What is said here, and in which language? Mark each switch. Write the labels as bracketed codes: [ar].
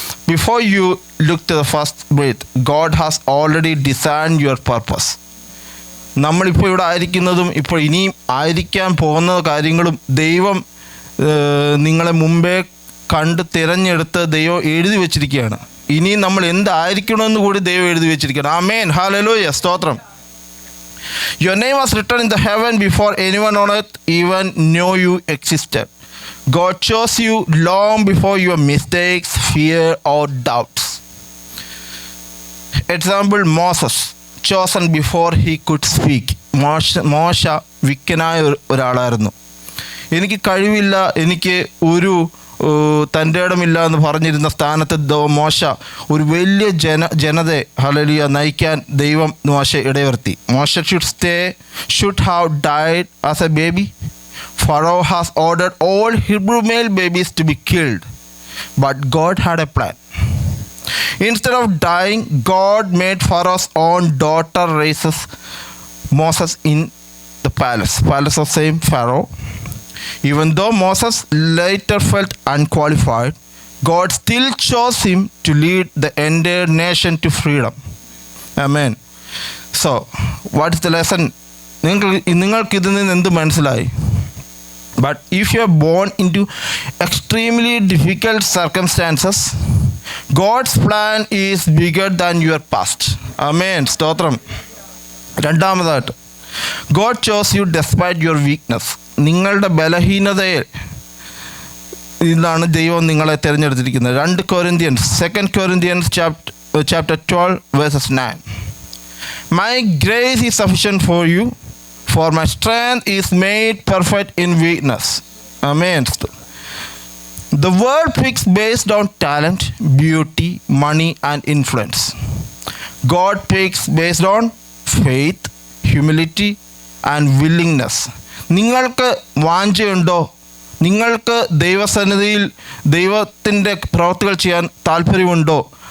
[en] Before you look to the first breath, God has already design your purpose. [ml] നമ്മളിപ്പോൾ ഇവിടെ ആയിരിക്കുന്നതും ഇപ്പോൾ ഇനിയും ആയിരിക്കാൻ പോകുന്ന കാര്യങ്ങളും ദൈവം നിങ്ങളെ മുമ്പേ കണ്ട് തിരഞ്ഞെടുത്ത് ദൈവം എഴുതി വെച്ചിരിക്കുകയാണ്. ഇനിയും നമ്മൾ എന്തായിരിക്കണമെന്ന് കൂടി ദൈവം എഴുതി വെച്ചിരിക്കുകയാണ്. ആമേൻ, ഹല്ലേലൂയ, സ്തോത്രം. [en] Your name was written in the heaven before anyone on earth even knew you existed. God chose you long before your mistakes, fear or doubts. Example, Moses, chosen before he could speak. [ml] മോശ വിക്കനായ ഒരാളായിരുന്നു. എനിക്ക് കഴിവില്ല, എനിക്ക് ഒരു തൻ്റെ ഇടമില്ല എന്ന് പറഞ്ഞിരുന്ന സ്ഥാനത്ത് മോശ ഒരു വലിയ ജനതയെ ഹല്ലേലൂയ നയിക്കാൻ ദൈവം മോശ ഇടവരുത്തി. [en] മോശ should have died as a baby. Pharaoh has ordered all Hebrew male babies to be killed, but God had a plan. Instead of dying, God made Pharaoh's own daughter raises Moses in the palace of same Pharaoh. Even though Moses later felt unqualified, God still chose him to lead the entire nation to freedom. Amen. So, what is the lesson? [ml] നിങ്ങൾക്ക് ഇതിൽ നിന്ന് എന്ത് മനസ്സിലായി? [en] But if you are born into extremely difficult circumstances, God's plan is bigger than your past. Amen. സ്തോത്രം. [ml] രണ്ടാമതായിട്ട്, [en] God chose you despite your weakness. [ml] നിങ്ങളുടെ ബലഹീനതയെ ഇതാണ് ദൈവം നിങ്ങളെ തിരഞ്ഞെടുത്തിരിക്കുന്നത്. [en] 2 Corinthians chapter 12 verses 9. My grace is sufficient for you, for my strength is made perfect in weakness. Amen. The world picks based on talent, beauty, money and influence. God picks based on faith, humility and willingness. [ml] നിങ്ങൾക്ക് വാഞ്ചയുണ്ടോ? നിങ്ങൾക്ക് ദൈവസന്നിധിയിൽ ദൈവത്തിൻ്റെ പ്രവൃത്തികൾ ചെയ്യാൻ താല്പര്യമുണ്ടോ?